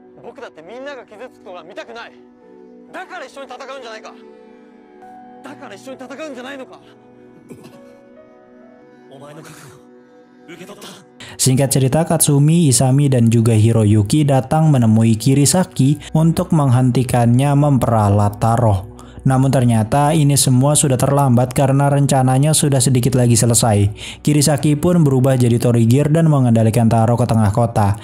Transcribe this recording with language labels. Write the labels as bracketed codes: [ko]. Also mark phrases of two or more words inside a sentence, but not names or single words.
[ja] 僕だってみんなが傷つくのが見たくない。だから一緒に戦うんじゃないか。だから一緒に戦うんじゃないのか。お前の覚悟受け取った。 [id] Singkat cerita, Katsumi, Isami, dan juga Hiroyuki datang menemui Kirisaki untuk menghentikannya memperalat Taro. Namun ternyata ini semua sudah terlambat karena rencananya sudah sedikit lagi selesai. Kirisaki pun berubah jadi Torigir dan mengendalikan Taro ke tengah kota.